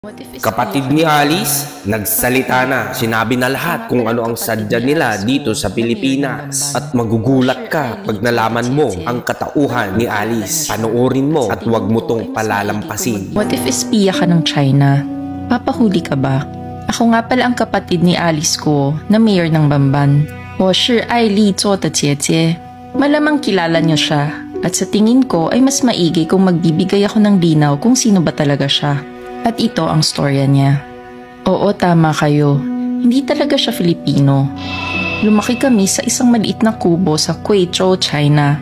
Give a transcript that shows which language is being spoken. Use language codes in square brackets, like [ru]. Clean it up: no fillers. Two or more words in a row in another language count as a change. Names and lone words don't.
[tl] Kapatid ni Alice, nagsalita na, sinabi na lahat kung ano ang sadya nila dito sa Pilipinas. At magugulat ka pag nalaman mo ang katauhan ni Alice. Panoorin mo at huwag mo tong palalampasin. [en] What if [tl] espiya ka ng China? Papahuli ka ba? Ako nga pala ang kapatid ni Alice ko na mayor ng Bamban. [zh] 我是爱丽做的姐姐. [tl] Malamang kilala niyo siya. At sa tingin ko ay mas maigi kung magbibigay ako ng linaw kung sino ba talaga siya. At ito ang storya niya. Oo, tama kayo. Hindi talaga siya Filipino. Lumaki kami sa isang maliit na kubo sa Guizhou, China.